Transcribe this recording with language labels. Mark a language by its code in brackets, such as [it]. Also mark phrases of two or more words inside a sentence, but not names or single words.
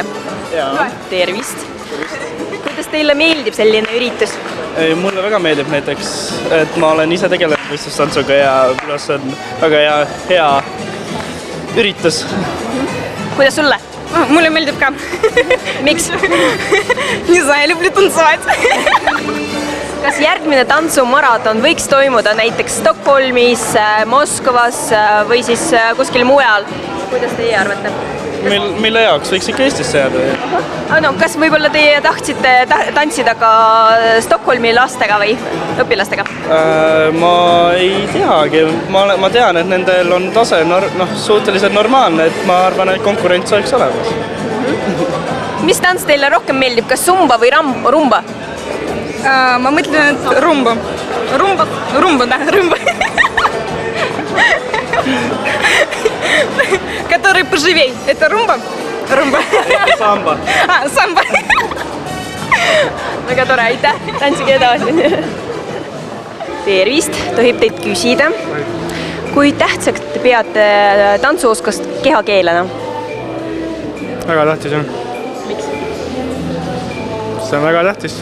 [et] Tervist! Kuidas teile meeldib selline üritus? Mulle väga meeldib näiteks, et ma olen ise tegelenud võistlustantsuga ja minu arust on väga hea üritus. Kuidas sulle? Mulle meeldib ka. Miks? [ru] Не знаю, люблю танцевать. [et] Kas järgmine tantsumaraton võiks toimuda näiteks Stockholmis, Moskvas või siis kuskil mujal? Kuidas teie arvate? Mille jaoks võiks ikka Eestisse jääda? No, kas võib-olla teie tahtsite tantsida ka Stockholmi lastega või õpilastega? Ma ei teagi. Ma tean, et nendel on tase suhteliselt normaalne, et ma arvan, et konkurents oleks olemas. Mis tants teile rohkem meeldib, kas sumba või rumba? Ma mõtlen, et rumba. Rumba, да, rumba. [ru] Который поживей. Это rumba? Rumba. [et] Samba. Samba. Väga tore, aitäh. Tantsige edasi. Tervist, tohib teid küsida. Kui tähtsaks te peate tantsuoskust kehakeelena? Väga tähtis on. Miks? See on väga tähtis.